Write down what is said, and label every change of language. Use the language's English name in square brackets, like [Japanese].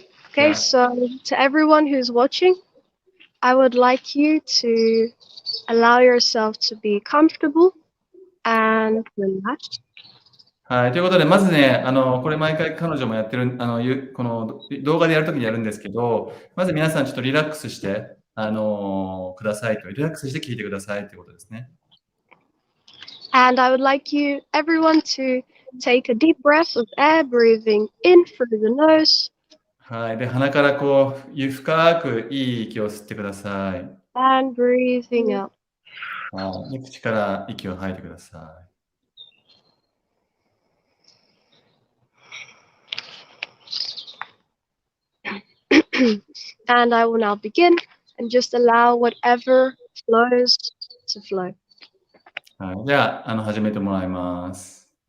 [English] Okay, so to everyone who's watching, I would like you to allow yourself to be comfortable and relaxed. [Japanese] はい、ということで、まずね、これ毎回彼女もやってる、この動画でやるときにやるんですけど、まず皆さんちょっとリラックスして、くださいと、リラックスして聞いてくださいということですね。 [English] And I would like you, everyone, to take a deep breath of air, breathing in through the nose. [Japanese] はい、で、鼻からこう、深くいい息を吸ってください。 [English] And breathing out. [Japanese] はい、口から息を吐いてください。 [English] And I will now begin and just allow whatever flows to flow. [Japanese] はい、じゃあ、始めてもらいます。